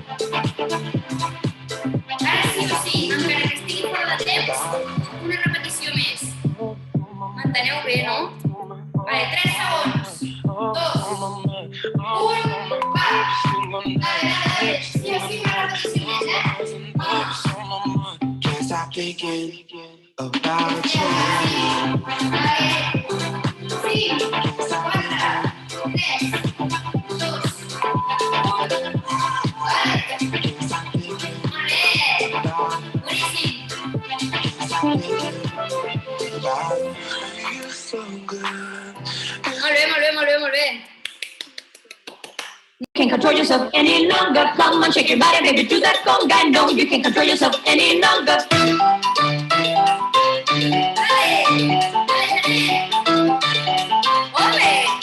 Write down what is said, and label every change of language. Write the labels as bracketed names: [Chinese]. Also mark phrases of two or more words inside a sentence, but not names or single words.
[Catalan] Ara sí o sí, encara que estigui fora de temps, una repetició més. Manteneu bé, no? Vale, 3 segons. 2, 1, va. Vale. Sí o sí, una repetició més, [English] Can't stop thinking about you. [Catalan] Vale. 5, 4, 3, 2, 1. Vale. Boníssim. Molt bé. [English] Can't control yourself any longer. Come on, shake your body, baby, do that conga. No, you can't control yourself any longer. [Spanish] Dale. Ole.